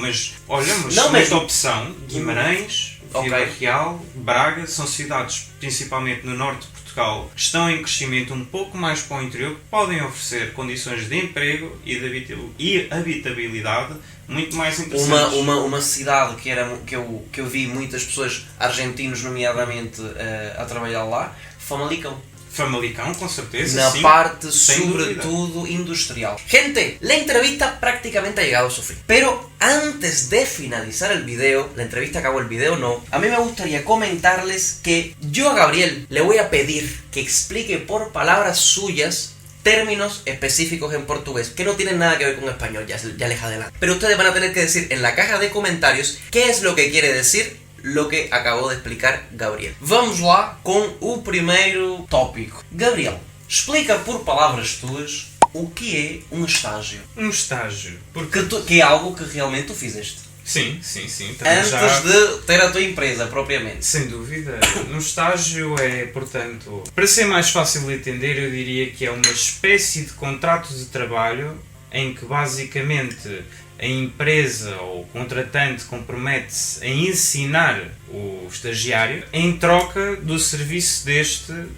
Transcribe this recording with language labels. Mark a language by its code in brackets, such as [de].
[pt] Mas olha, esta opção, Guimarães, Vila Real, Braga, são cidades principalmente no norte de Portugal, que estão em crescimento um pouco mais para o interior, que podem oferecer condições de emprego e de habitabilidade muito mais interessantes. Uma cidade que eu vi muitas pessoas, argentinos nomeadamente, a trabalhar lá, Famalicão. Famalicão, con certeza. Na [es] sí, [pt] parte, sobre todo, industrial. [es] Gente, la entrevista prácticamente ha llegado a su fin. Pero antes de finalizar el video, la entrevista acabó, el video no, a mí me gustaría comentarles que yo a Gabriel le voy a pedir que explique por palabras suyas términos específicos en portugués que no tienen nada que ver con español, ya les adelanto. Pero ustedes van a tener que decir en la caja de comentarios qué es lo que quiere decir lo que acabou de explicar Gabriel. [pt] Vamos lá com o primeiro tópico. Gabriel, explica por palavras tuas o que é um estágio. Um estágio? Que é algo que realmente tu fizeste. Sim. Antes de ter a tua empresa, propriamente. Sem dúvida. Um estágio é, portanto, para ser mais fácil de entender, eu diria que é uma espécie de contrato de trabalho em que basicamente a empresa ou o contratante compromete-se a ensinar o estagiário em troca do serviço deste